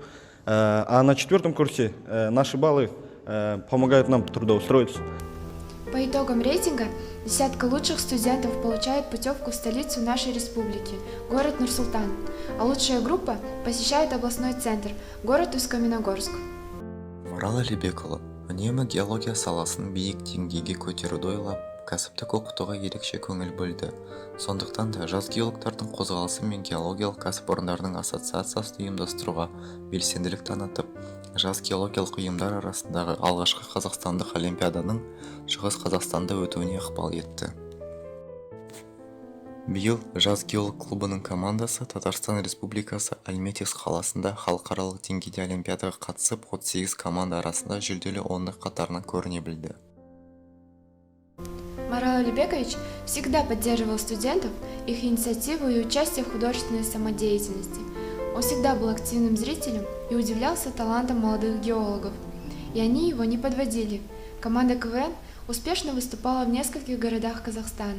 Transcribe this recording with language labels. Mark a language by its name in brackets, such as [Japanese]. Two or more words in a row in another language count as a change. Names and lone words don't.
[Russian] А на 4 курсе наши баллы помогают нам трудоустроиться. По итогам рейтинга десятка лучших студентов получает путевку в столицу нашей республики, город Нур-Султан, а лучшая группа посещает областной центр, город Усть-Каменогорск. [Kazakh] Марал Алибекұлы үнемі геология саласын биік деңгейге көтеруді ойлап, кәсіптік оқытуға ерекше көңіл бөлді. Сондықтан да жас геологтардың қозғалысы мен геологиялық кәсіпорындардың ассоциациясын ұйымдастыруға белсенділік танытып, жас геологиялық ұйымдар арасындағы алғашқы қазақстандық олимпиаданың Шығыс Қазақстанда өтуіне ықпал етті. Биыл жас геолог клубының командасы Татарстан Республикасы Альметьевск қаласында халықаралық деңгейде олимпиадаға қатысып, 38 команда арасында жүлделі 10 қатарынан көріне білді. [Russian] Марал Алибекович всегда поддерживал студентов, их инициативу и участие в художественной самодеятельности. Он всегда был активным зрителем и удивлялся талантам молодых геологов. И они его не подводили. Команда КВН успешно выступала в нескольких городах Казахстана.